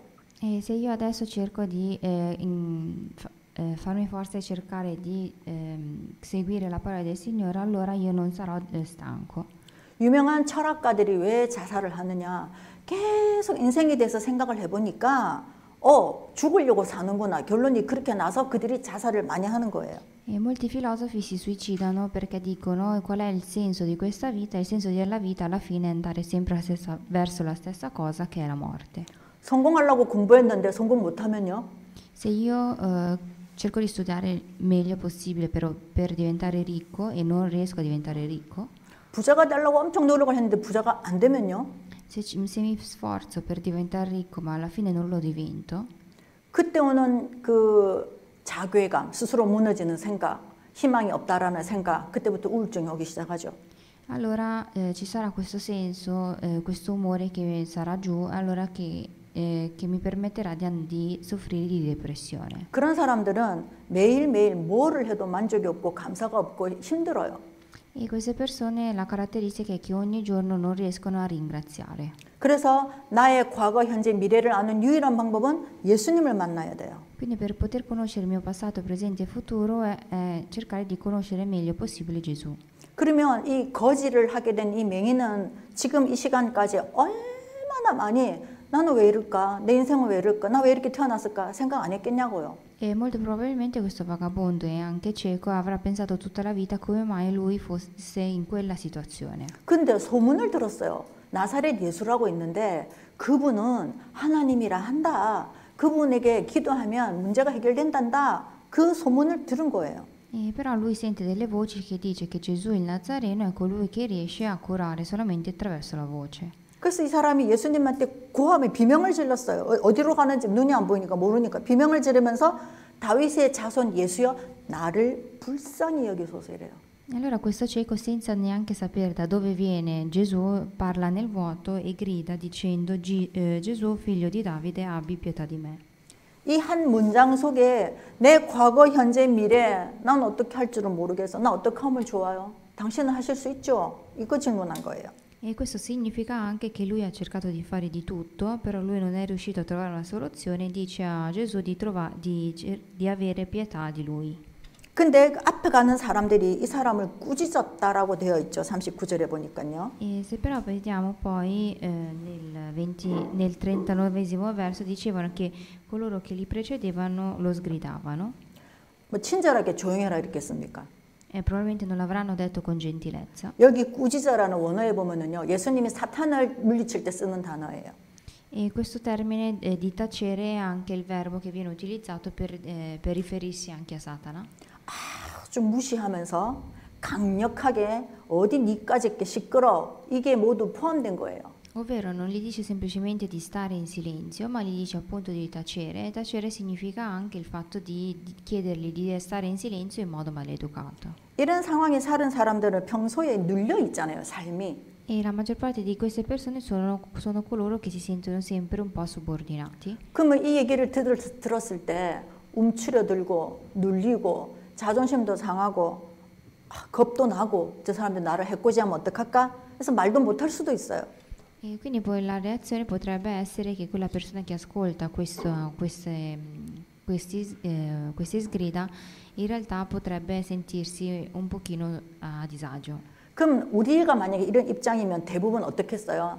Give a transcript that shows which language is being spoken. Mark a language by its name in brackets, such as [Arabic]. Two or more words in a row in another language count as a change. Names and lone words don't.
[Italian] E se io adesso cerco di farmi forza e cercare di seguire la parola del Signore, allora io non sarò stanco. [Korean] 유명한 철학가들이 왜 자살을 하느냐, 계속 인생에 대해서 생각을 해보니까 죽으려고 사는구나, 결론이 그렇게 나서 그들이 자살을 많이 하는 거예요. [Italian] E molti filosofi si suicidano perché dicono qual è il senso di questa vita? Il senso della vita alla fine è andare sempre verso la stessa cosa, che è la morte. [Korean] 성공하려고 공부했는데 성공 못하면요? [Italian] Se io cerco di studiare meglio possibile per diventare ricco e non riesco a diventare ricco, [Korean] 부자가 되려고 엄청 노력을 했는데 부자가 안 되면요? [Italian] se mi sforzo per diventare ricco ma alla fine non lo divento, [Korean] 그때 오는 그 자괴감, 스스로 무너지는 생각, 희망이 없다라는 생각, 그때부터 우울증이 오기 시작하죠. [Italian] allora ci sarà questo senso, questo umore che sarà giù, allora che mi permetterà di soffrire di depressione. [Korean] 그런 사람들은 매일매일 뭐를 해도 만족이 없고 감사가 없고 힘들어요. [Italian] E queste persone la caratteristica è che ogni giorno non riescono a ringraziare. [Korean] 그래서 나의 과거, 현재, 미래를 아는 유일한 방법은 예수님을 만나야 돼요. [Italian] Quindi per poter conoscere il mio passato, presente e futuro è cercare di conoscere meglio possibile Gesù. [Korean] 그러면 이 거지를 하게 된 이 맹인은 지금 이 시간까지 얼마나 많이 나는 왜 이럴까? 내 인생은 왜 이럴까? 나 왜 이렇게 태어났을까? 생각 안 했겠냐고요. [Italian] E molto probabilmente questo vagabondo e anche cieco avrà pensato tutta la vita come mai lui fosse in quella situazione. [Korean] 근데 소문을 들었어요. 나사렛 예수라고 있는데 그분은 하나님이라 한다. 그분에게 기도하면 문제가 해결된단다. 그 소문을 들은 거예요. [Italian] E però lui sente delle voci che dice che Gesù il Nazareno è colui che riesce a curare solamente attraverso la voce. [Korean] 그래서 이 사람이 예수님한테 고함에 비명을 질렀어요. 어디로 가는지 눈이 안 보이니까 모르니까 비명을 지르면서 다윗의 자손 예수여 나를 불쌍히 여기소서 이래요. [Italian] Allora questo cieco, senza neanche sapere da dove viene Gesù, parla nel vuoto e grida dicendo Gesù figlio di Davide abbi pietà di me. [Korean] 이 한 문장 속에 내 과거, 현재, 미래 난 어떻게 할 줄은 모르겠어. 나 어떻게 하면 좋아요? 당신은 하실 수 있죠? 이거 질문한 거예요. [Italian] E questo significa anche che lui ha cercato di fare di tutto, però lui non è riuscito a trovare una soluzione e dice a Gesù di avere pietà di lui. [Korean] 근데 그 앞에 가는 사람들이 이 사람을 꾸짖었다라고 되어 있죠. 39절에 보니까요. [Italian] E se però vediamo poi nel 39esimo verso dicevano che coloro che li precedevano lo sgridavano [Korean] 뭐 친절하게 조용해라 이렇게 씁니까? [Italian] e probabilmente non l'avranno detto con gentilezza. [Korean] 여기 꾸짖어라는 원어에 보면은요. 예수님이 사탄을 물리칠 때 쓰는 단어예요. [Italian] E questo termine di tacere è anche il verbo che viene utilizzato per riferirsi anche a Satana. [Korean] 좀 mu시하면서 강력하게 어디 니까지 게 시끄러 이게 모두 포함된 거예요. [Italian] Ovvero non gli dice semplicemente di stare in silenzio, ma gli dice appunto di tacere. E tacere significa anche il fatto di chiedergli di stare in silenzio in modo maleducato. [Korean] 이런 상황에 사는 사람들은 평소에 눌려 있잖아요, 삶이. [Italian] E la maggior parte di queste persone sono coloro che si sentono sempre un po' subordinati. [Korean] 그러면 이 얘기를 들었을 때 움츠려들고 눌리고 자존심도 상하고 겁도 나고 저 사람들 나를 해코지하면 어떡할까? 그래서 말도 못할 수도 있어요. [Italian] E quindi poi la reazione potrebbe essere che quella persona che ascolta queste sgrida in realtà potrebbe sentirsi un pochino a disagio. [Korean] 그럼 우리가 만약에 이런 입장이면 대부분 어떻겠어요?